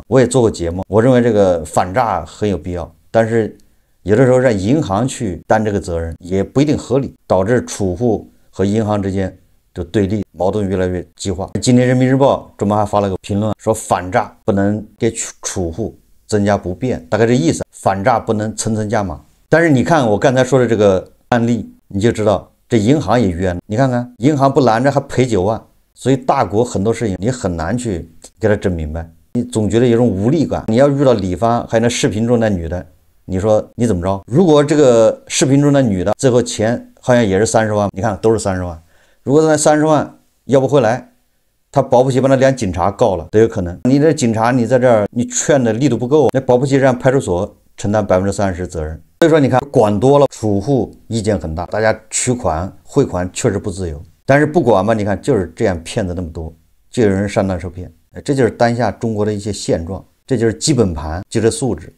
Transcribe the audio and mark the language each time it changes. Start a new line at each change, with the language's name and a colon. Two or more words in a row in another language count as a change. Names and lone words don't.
Chinese: 我也做過節目，我認為這個反詐很有必要，但是有的時候讓銀行去擔這個責任也不一定合理，導致儲戶和銀行之間就對立，矛盾越來越激化。今天人民日報专门還發了個評論，說反詐不能給儲戶增加不便，大概這意思，反詐不能層層加碼。但是你看我剛才說的這個案例，你就知道這銀行也冤。你看看银行不攔着還賠9萬，所以大國很多事情你很難去給他整明白，你總覺得有種無力感。你要遇到李芳還有那视頻中那女的，你說你怎麼着？如果这个视頻中的女的最後錢好像也是30萬，你看都是30萬，如果那30萬要不回來，他保不齊把那2警察告了都有可能。你這警察你在這兒你勸的力度不夠，那保不齊讓派出所承擔30%責任。所以說你看管多了，儲戶意見很大，大家取款匯款確實不自由。但是不管吧，你看就是這樣騙子那麼多，就有人上當受騙。這就是當下中國的一些現狀，這就是基本盤，就這素質。